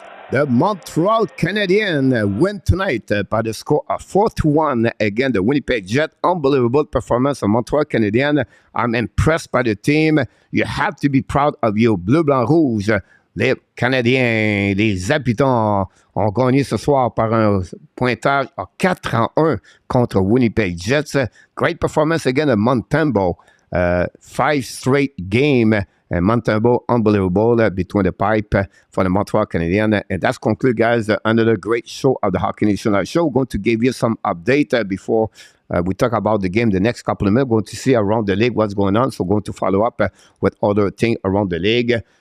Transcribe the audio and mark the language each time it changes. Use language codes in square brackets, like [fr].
[en] The Montreal Canadiens win tonight by the score of 4-1 against the Winnipeg Jets. Unbelievable performance of Montreal Canadiens. I'm impressed by the team. You have to be proud of your bleu, blanc, rouge. [fr] Les Canadiens, les habitants ont gagné ce soir par un pointage à 4-1 contre Winnipeg Jets. [en] Great performance again at Montembeault. 5 straight game. And Montembeault, unbelievable between the pipe for the Montreal Canadiens. And that's concluded, guys, another great show of the Hockey Nation Live Show. We're going to give you some update before we talk about the game the next couple of minutes. We're going to see around the league what's going on. So we're going to follow up with other things around the league.